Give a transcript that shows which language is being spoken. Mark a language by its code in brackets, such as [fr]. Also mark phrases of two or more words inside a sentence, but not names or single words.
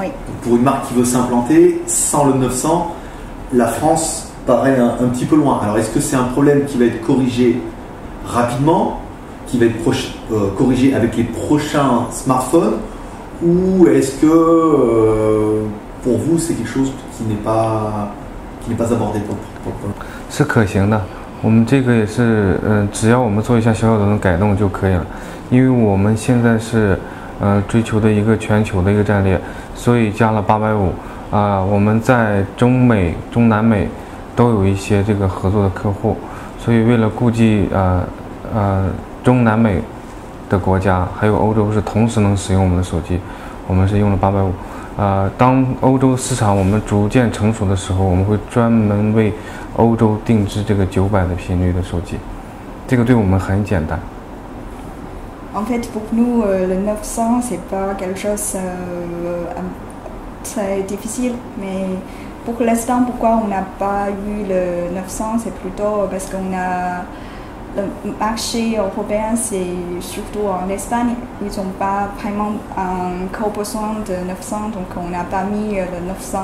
[fr] Donc pour une marque qui veut s'implanter, sans le 900, la France paraît un petit peu loin. Alors est-ce que c'est un problème qui va être corrigé rapidement, qui va être corrigé avec les prochains smartphones, ou est-ce que pour vous c'est quelque chose qui n'est pas abordé pour [zh] 是可行的，我们这个也是只要我们做一下小小的改动就可以了，因为我们现在是追求的一个全球的一个战略，所以加了850我们在中美、中南美都有一些这个合作的客户，所以为了顾及中南美的国家还有欧洲是同时能使用我们的手机，我们是用了850。当欧洲市场我们逐渐成熟的时候，我们会专门为欧洲定制这个900的频率的手机，这个对我们很简单。 [fr] En fait, pour nous, le 900, c'est pas quelque chose très difficile, mais pour l'instant, pourquoi on n'a pas eu le 900, c'est plutôt parce qu'on a le marché européen, c'est surtout en Espagne, ils n'ont pas vraiment un gros besoin de 900, donc on n'a pas mis le 900.